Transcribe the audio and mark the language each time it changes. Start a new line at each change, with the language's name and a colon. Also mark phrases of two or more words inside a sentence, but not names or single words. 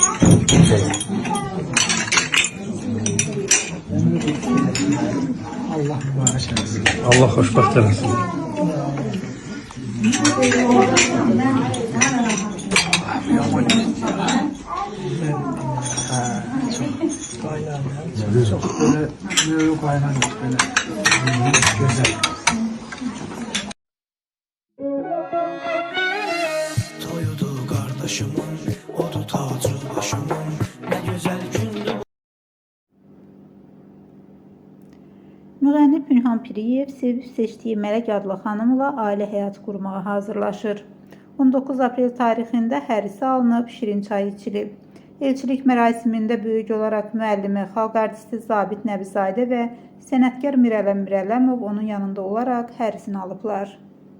Azerbaijani: Allah mübarək eləsin. Allah xoşbəxt eləsin.
Turkish: Çok böyle kaynamış böyle güzel. Toyudu kardeşimin, odu tacı başımın, ne güzel gündü.
Azerbaijani: Müğənni Pünhan Piriyev sevib seçdiyi Mələk adlı xanımla ailə həyatı qurmağa hazırlaşır. 19 aprel tarixində hərisi alınıb, şirin çay içilib. Elçilik mərasimində böyük olaraq müəllimi, xalq artisti Zabit Nəbizadə və sənətkar Mirələm Mirələmov onun yanında olaraq hərisini alıblar.